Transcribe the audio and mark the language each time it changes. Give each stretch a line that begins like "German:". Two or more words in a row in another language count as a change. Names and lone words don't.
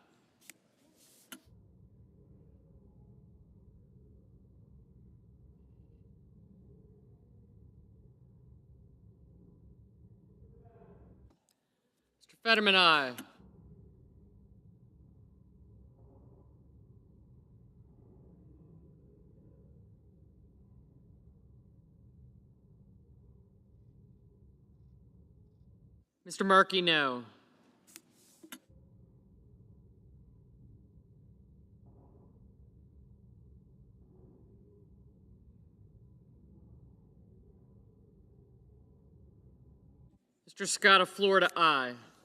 English: Mr. Fetterman, aye. Mr. Markey, no. Mr. Scott of Florida, aye.